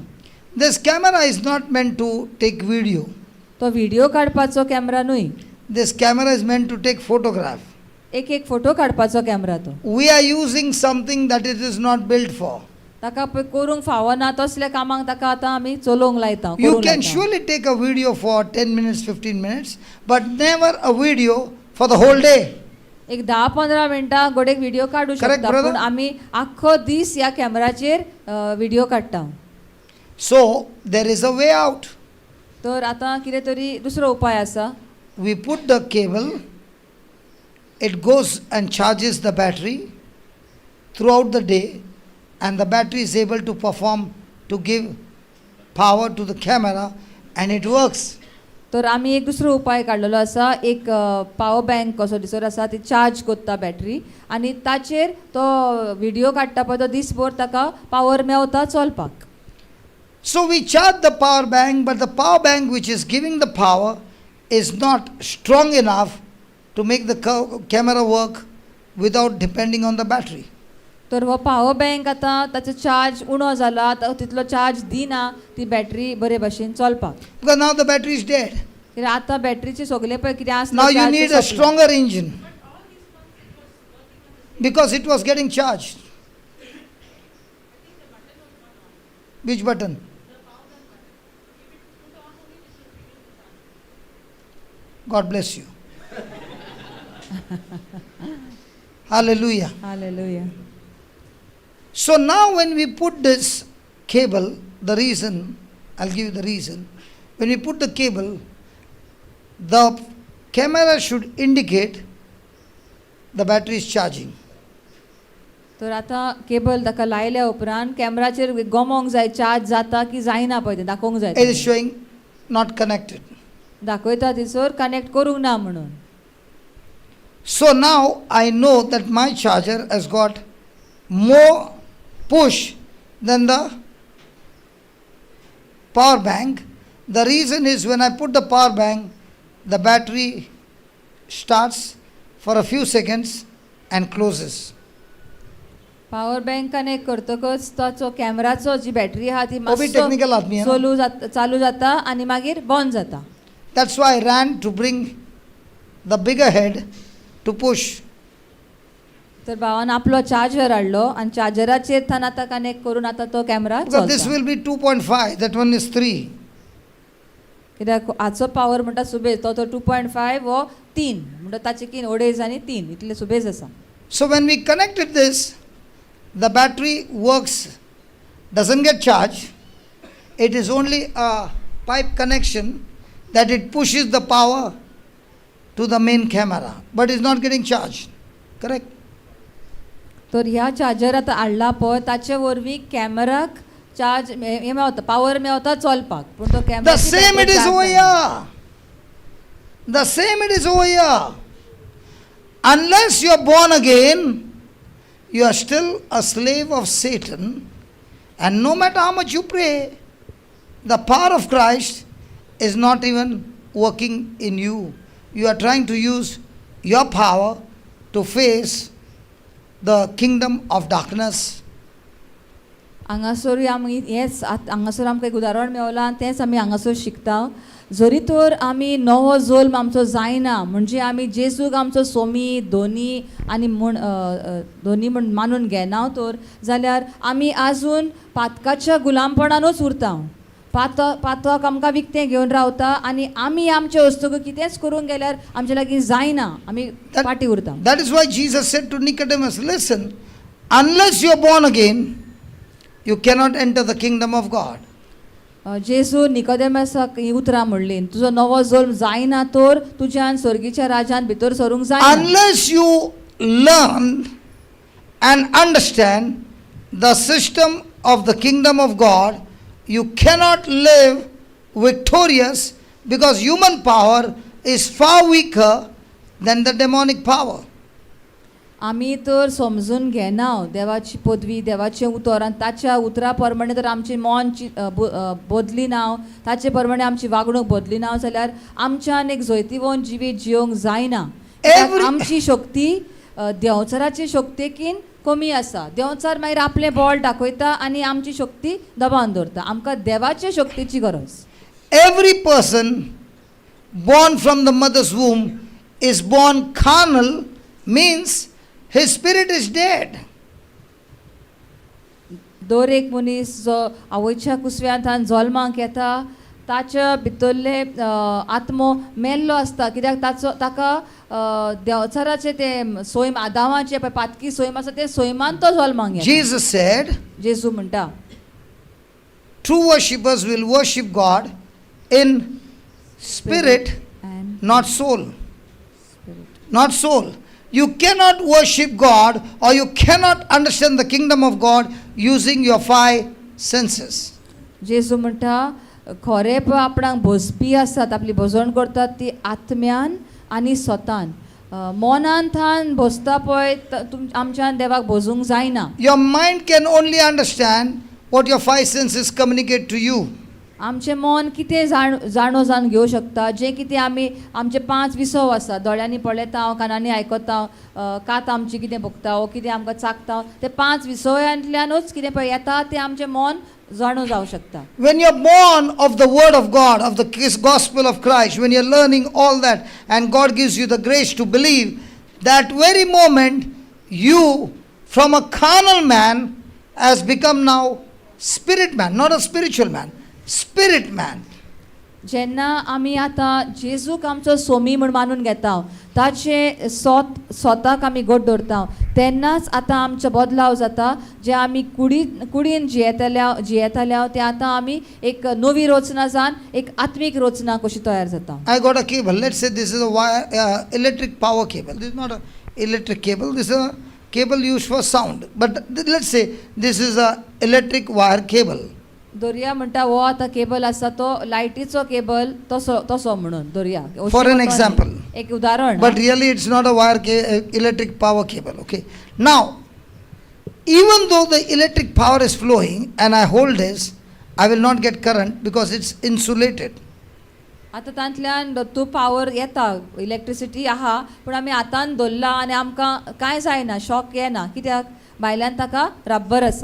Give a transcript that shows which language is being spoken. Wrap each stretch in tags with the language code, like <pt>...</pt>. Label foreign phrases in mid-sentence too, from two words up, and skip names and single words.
<en>This camera is not meant to take video.</en> <kok>तो व्हिडिओ काडपाचो कॅमेरा न्हय,</kok> <en>This camera is meant to take photograph.</en> <kok>एक फोटो काडपाचो कॅमेरा तो.</kok> <en>We are using something that it is not built for.</en> <kok>ताका पळय करूंक फावना तसल्या कामाक ताका आतां आमी चलोवंक लायता.</kok> <en>You</en> <kok>करूंक</kok> <en>can</en> <kok>लायता.</kok> <en>surely take a video for 10 minutes, 15 minutes, but never a video for the whole day.</en> <kok>एक 10-15 मिनटां गोडेक व्हिडिओ काडू</kok> <en>Correct,</en> <kok>शकता</kok> <en>brother?</en> <kok>पूण आमी आख्खो दीस ह्या कॅमेराचेर व्हिडिओ काडटा.</kok> <en>So there is a way out.</en> <kok>तर आतां कितें तरी दुसरो उपाय आसा.</kok> <en>We put the cable, it goes and charges the battery throughout the day, and the battery is able to perform, to give power to the camera, and it works.</en> <kok>तर आमी एक दुसरो उपाय काडलेलो आसा. एक</kok> <en>power bank</en> <kok>कसो दिसर आसा ती चार्ज करता बॅटरी आनी ताचेर तो व्हिडिओ काडटा पळय तो दिसभर ताका पावर मेवता चलपाक.</kok> <en>So we charge the power bank, but the power bank which is giving the power is not strong enough to make the camera work without depending on the battery.</en> <kok>तर हो</kok> <en>power bank</en> <kok>आतां ताचो चार्ज उणो जाला, तितलो चार्ज दिना ती बॅटरी बरे भाशेन चलपाक.</kok> <en>Because now the battery is dead.</en> <kok>कित्याक आतां बॅटरीचे सगळे पळय कितें आसता</kok> <en>Now you need a stronger engine because it was getting charged. Which button? God bless you. Hallelujah.</en> <kok>हालेलुया.</kok> <en>So now when we put this cable, the reason, I'll give you the reason. When we put the cable, the camera should indicate the battery is charging.</en> <kok>तर आतां केबल ताका लायल्या उपरांत कॅमेराचेर गमोंक जाय चार्ज जाता की जायना पळय तें दाखोवंक जाय.</kok> <en>It is showing not connected.</en> <kok>दाखयता थंयसर कनेक्ट करूंक ना म्हणून.</kok> <en>So now I know that my charger has got more push than the power bank. The reason is when I put the power bank, the battery starts for a few seconds and closes. power bank connect</en> <kok>करतकच ताचो कॅमेराचो जी बॅटरी आहा ती</kok> <hi>भी technical आदमी है ना?</hi> <kok>चालू जाता आनी मागीर बंद जाता.</kok> <en>That's why I ran to bring the bigger head to push.</en> <kok>तर भावान आपलो चार्जर हाडलो आनी चार्जराचेर थान आतां कनेक्ट करून आतां तो कॅमेरा</kok> <en>Because this</en> <kok>चलता.</kok> <en>will be 2.5, that one is 3.</en> <kok>कित्याक हाचो पावर म्हणटा सुबेज तो 2.5 हो 3 म्हणटा ताचे किन अडेज आनी 3 इतले सुबेज आसा.</kok> <en>So when we connected this, the battery works, doesn't get charged. It is only a pipe connection that it pushes the power to the main camera, but it's not getting charged. Correct?</en> <kok>तर ह्या चार्जर आतां हाडला पळय ताचे वरवीं कॅमेराक चार्ज हे मेवता पावर मेवता चलपाक पूण तो कॅमेरा</kok> <en>The same it is over here. The same it is over here. Unless you are born again, you are still a slave of Satan, and no matter how much you pray, the power of Christ is not even working in you. You are trying to use your power to face the kingdom of darkness.</en> <kok>हांगासर आमी हेच हांगासर आमकां एक उदाहरण मेवलां आनी तेंच आमी हांगासर शिकता. जरी तर आमी नवो जल्म आमचो जायना म्हणजे आमी जेजूक आमचो सोमी धोनी आनी धोनी म्हण मानून घेना तर जाल्यार आमी आजून पातकाच्या गुलामपणानूच उरता. पातक आमकां विकतें घेवन रावता आनी आमी आमचे वस्तू कितेंच करूंक गेल्यार आमचे लागीं जायना आमी फाटी उरता.</kok> <en>That is why Jesus said to Nicodemus, listen, unless you are born again, you cannot enter the kingdom of God.</en> <kok>जेजू निकोदेमसाक ही उतरां म्हणली तुजो नवो जल्म जायना तर तुज्यान स्वर्गीच्या राज्यान भितर सरूंक जायना.</kok> <en>Unless you learn and understand the system of the kingdom of God, you cannot live victorious because human power is far weaker than the demonic power.</en> <kok>आमी तर समजून घेना देवाची पदवी देवाचें उतर आनी ताच्या उतरा प्रमाणे तर आमचें मन बदली ना ताचे प्रमाणे आमची वागणूक बदली ना जाल्यार आमच्यान एक जैतिवंत जिवीत जियोंक जायना. कित्याक आमची शक्ती देंवचाराचे शक्तीकीन कमी आसा. देंवचार मागीर आपलें बळ दाखयता आनी आमची शक्ती दबावन दवरता. आमकां देवाचे शक्तीची गरज.</kok> <en>Every person born from the mother's womb is born carnal, means his spirit is dead.</en> <kok>दर एक मनीस जो आवयच्या कुसव्यांतल्यान जल्माक येता ताच्या भितरले आत्मो मेल्लो आसता. कित्याक ताका देंवचाराचे ते सोयम आदामाचे पळय पातकी सोयम आसा ते सोयमान तो जल्माक येता.</kok> <en>Jesus said,</en> <kok>जेजू म्हणटा</kok> <en>true worshippers will worship God in spirit, not soul. Not soul. You cannot worship God or you cannot understand the kingdom of God using your five senses.</en> <kok>जेजू म्हणटा खरे पळय आपणाक भोसपी आसात आपली भोजवण करतात ती आत्म्यान आनी स्वतान. मनान थान भोसता पळय आमच्यान देवाक भोजूंक जायना.</kok> <en>Your mind can only understand what your five senses communicate to you.</en> <kok>आमचें मन कितें जाणो जावन घेवं शकता जें कितें आमी आमचे 5 विसव आसा. दोळ्यांनी पळयता हांव कानांनी आयकता कात आमची कितें भोगता वो कितें आमकां चाखता ते 5 विसवयांतल्यानूच कितें पळय येता तें आमचें मन जाणो जावं शकता.</kok> <en>When you're born of the word of God, of the gospel of Christ, when you're learning all that and God gives you the grace to believe, that very moment you from a carnal man has become now spirit man, not a spiritual man, spirit man.</en> <kok>जेन्ना आमी आतां जेजूक आमचो सोमी म्हूण मानून घेता ताचे स्वताक आमी घट धरता तेन्नाच आतां आमचो बदलाव जाता. जे आमी कुडीन जियेताल्या ते आतां आमी एक नवी रचना जावन एक आत्मीक रचना कशी तयार जाता.</kok> <en>I got a cable. Let's say this is a wire, electric power cable. This is not an electric cable. This is a cable used for sound. But let's say this is a electric wire cable.</en> <kok>दोरया म्हणटा हो आतां केबल आसा तो लायटीचो केबल तसो म्हणून दोरया.</kok> <en>For an example.</en> <kok>एक उदाहरण.</kok> <en>But really it's not a wire electric power cable. Okay. Now, even though the electric power is flowing and I hold this, I will not get current because it's insulated.</en> <kok>आतां तांतल्यान तो पावर येता इलेक्ट्रिसिटी आहा पूण आमी हातान धरला आनी आमकां कांय जायना शॉक येना कित्याक भायल्यान ताका रब्बर आसा.</kok>